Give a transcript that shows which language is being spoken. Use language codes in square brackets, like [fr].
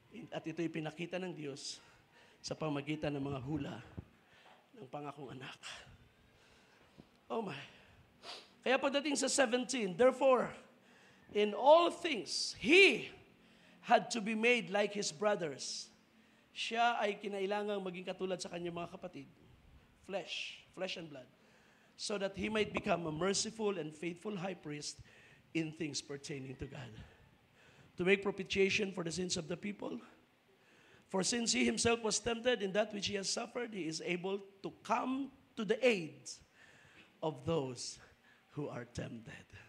[tl] At ito'y pinakita ng Diyos sa pamagitan ng mga hula ng pangakong anak. [en] Oh my. [tl] Kaya pagdating sa 17, [en] therefore, in all things, He had to be made like His brothers. [tl] Siya ay kinailangang maging katulad sa kanyang mga kapatid. [en] Flesh and blood. So that He might become a merciful and faithful high priest in things pertaining to God. To make propitiation for the sins of the people. For since He Himself was tempted in that which He has suffered, He is able to come to the aid of those who are tempted.